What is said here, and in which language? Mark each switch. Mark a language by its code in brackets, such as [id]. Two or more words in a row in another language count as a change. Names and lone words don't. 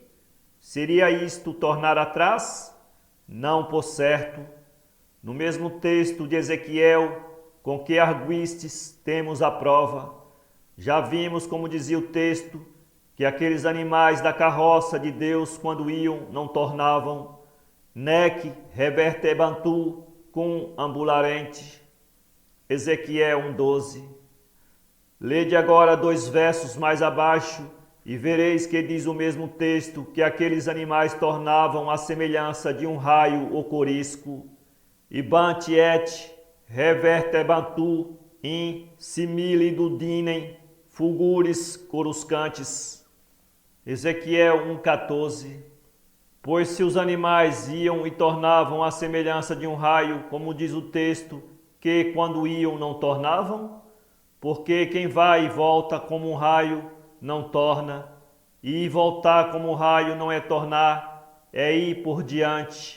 [pt] Seria isto tornar atrás? Não, por certo. No mesmo texto de Ezequiel, com que arguistes, temos a prova. Já vimos, como dizia o texto, que aqueles animais da carroça de Deus, quando iam, não tornavam. [la] Nec revertebantu cum ambularente. [pt] Ezequiel 1:12. Lede agora 2 versos mais abaixo e vereis que diz o mesmo texto que aqueles animais tornavam a semelhança de um raio ou corisco. [la] Ibant et revertebantu in similitudinem fulguris coruscantes. [pt] Ezequiel 1:14. Pois se os animais iam e tornavam a semelhança de um raio, como diz o texto, que quando iam não tornavam, porque quem vai e volta como um raio não torna, e voltar como um raio não é tornar, é ir por diante.